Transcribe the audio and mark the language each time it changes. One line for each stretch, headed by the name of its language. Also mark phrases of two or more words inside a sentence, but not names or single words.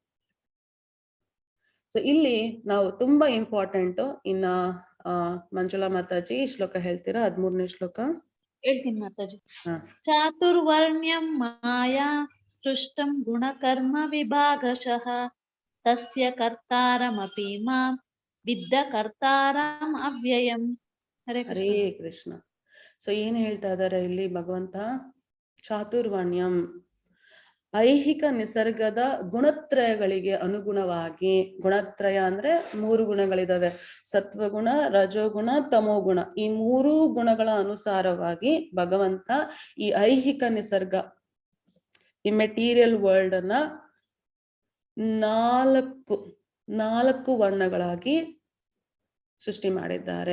Kannada: ಸೊ ಇಲ್ಲಿ ನಾವು ತುಂಬಾ ಇಂಪಾರ್ಟೆಂಟ್. ಇನ್ನ ಮಂಜುಳಾ ಮಾತಾಜಿ ಶ್ಲೋಕ ಹೇಳ್ತೀರಾ? 13ನೇ ಶ್ಲೋಕ ಹೇಳ್ತೀನಿ ಮಾತಾಜಿ. ಹ.
Sanskrit: ಚಾತುರ್ವರ್ಣ್ಯಂ ಮಾಯಾ ಸೃಷ್ಟಂ ಗುಣಕರ್ಮ ವಿಭಾಗಶಃ ತಸ್ಯ ಕರ್ತಾರಮಪಿ ಮಾಂ ವಿದ್ದ ಕರ್ತಾರಂ ಅವ್ಯಯಂ. ಹರೇ ಕೃಷ್ಣ. ಹರೇ ಕೃಷ್ಣ.
Kannada: ಸೊ ಏನ್ ಹೇಳ್ತಾ ಇದಾರೆ ಇಲ್ಲಿ ಭಗವಂತ? ಚಾತುರ್ವರ್ಣ್ಯಂ, ಐಹಿಕ ನಿಸರ್ಗದ ಗುಣತ್ರಯಗಳಿಗೆ ಅನುಗುಣವಾಗಿ. ಗುಣತ್ರಯ ಅಂದ್ರೆ 3 ಗುಣಗಳಿದಾವೆ, ಸತ್ವಗುಣ, ರಜೋಗುಣ, ತಮೋಗುಣ. ಈ 3 ಗುಣಗಳ ಅನುಸಾರವಾಗಿ ಭಗವಂತ ಈ ಐಹಿಕ ನಿಸರ್ಗ, ಈ
English: material world
Kannada: ಅನ್ನ 4 ವರ್ಣಗಳಾಗಿ ಸೃಷ್ಟಿ ಮಾಡಿದ್ದಾರೆ.